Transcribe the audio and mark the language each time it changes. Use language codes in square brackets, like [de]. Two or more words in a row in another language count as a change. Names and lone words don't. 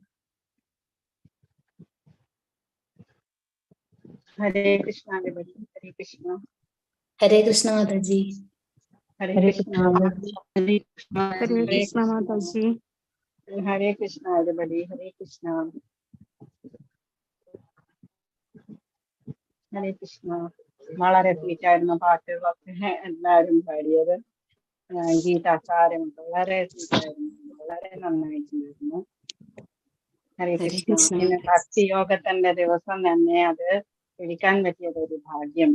[en] Hare Krishna, everybody. Hare Krishna. Hare Krishna Mataji. Hare Hare Krishna. Hare Krishna. Hare Krishna Mataji. Hare Krishna, everybody. Hare Krishna. Hare Krishna. [ml] വളരെ സ്വീറ്റായിരുന്ന പാട്ടുകളൊക്കെ എല്ലാവരും പാടിയത്. ഗീതാസാരം വളരെ സ്വീറ്റായിരുന്നു, വളരെ നന്നായിട്ടുണ്ടായിരുന്നു. ഹരേ കൃഷ്ണ. ഇന്ന് ഭക്തിയോഗത്തിന്റെ ദിവസം തന്നെ അത് പിടിക്കാൻ പറ്റിയത് ഒരു ഭാഗ്യം.